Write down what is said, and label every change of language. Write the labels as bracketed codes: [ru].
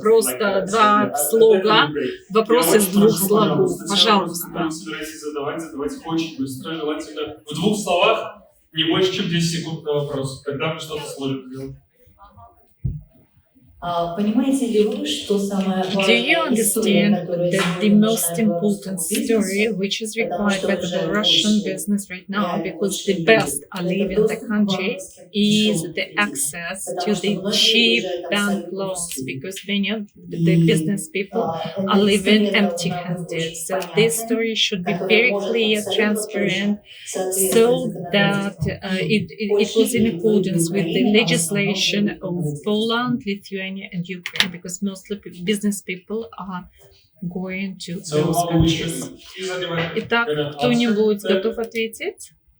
[ru] Просто 2 слога. Вопросы с 2 слогов. Пожалуйста. Задавайте очень быстро. Желательно в 2 словах, не больше, чем 10 секунд на вопрос. Тогда мы что-то сможем сделать. Понимаете ли вы, что самое [en] Do you [ru] важное история, [en] understand [ru] которая [en] that the most important story which is required by the Russian business right now, because the best are leaving the country, is the access to the cheap bank loans, because many of the business people are living empty-handed. So this story should be very clear, transparent, so that it was in accordance with the legislation of Poland, Lithuania, and Ukraine, because mostly business people are going to those countries. [ru] Итак, кто-нибудь готов ответить?